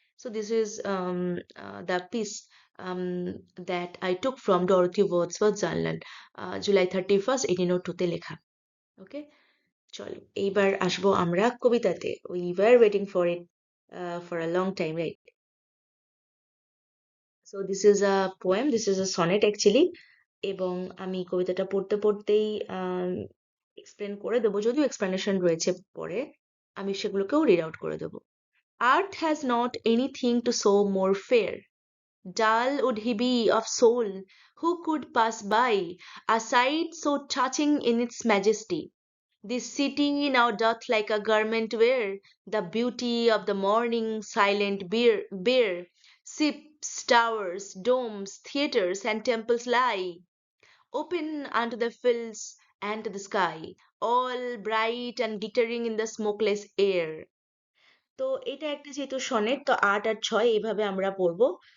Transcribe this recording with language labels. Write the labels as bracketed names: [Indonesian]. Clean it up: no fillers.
[English] So this is the piece that I took from Dorothy Wordsworth Journal, July 31st, 1802 [Bangla] তে লেখা। ওকে, চলো এইবার আসবো আমরা কবিতাতে। [English] We were waiting for it for a long time, right? So this is a poem, this is a sonnet actually. [Bangla] এবং আমি কবিতাটা পড়তে পড়তেই এক্সপ্লেন করে দেবো, যদিও এক্সপ্লেনেশন রয়েছে পরে, আমি সেগুলোকেও রিড আউট করে দেবো। [English] Earth has not anything to show more fair. Dull would he be of soul who could pass by a sight so touching in its majesty. This city now doth like a garment wear the beauty of the morning silent bear. Ships, towers, domes, theatres, and temples lie open unto the fields and to the sky, all bright and glittering in the smokeless air. [Bangla] তো এটা একটা যেহেতু sonnet, তো ৮ আর ৬ এইভাবে আমরা পড়বো।